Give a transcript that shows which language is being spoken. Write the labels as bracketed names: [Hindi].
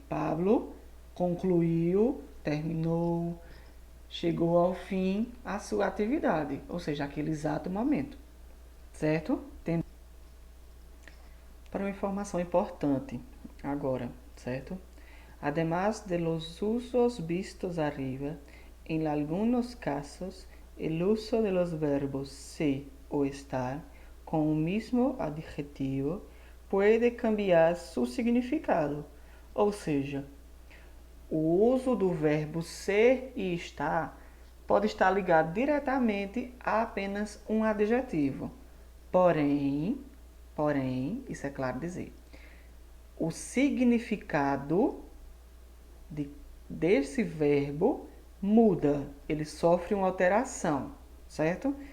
[Portuguese] Pablo concluiu, terminou, chegou ao fim a sua atividade. Ou seja, aquele exato momento. Certo? Para uma informação importante agora, certo? [Spanish] Además de los usos vistos arriba, en algunos casos, el uso de los verbos ser o estar con un mismo adjetivo puede cambiar su significado. [Portuguese] Ou seja, o uso do verbo ser e estar pode estar ligado diretamente a apenas um adjetivo. Porém, isso é claro dizer, o significado desse verbo muda, ele sofre uma alteração, certo?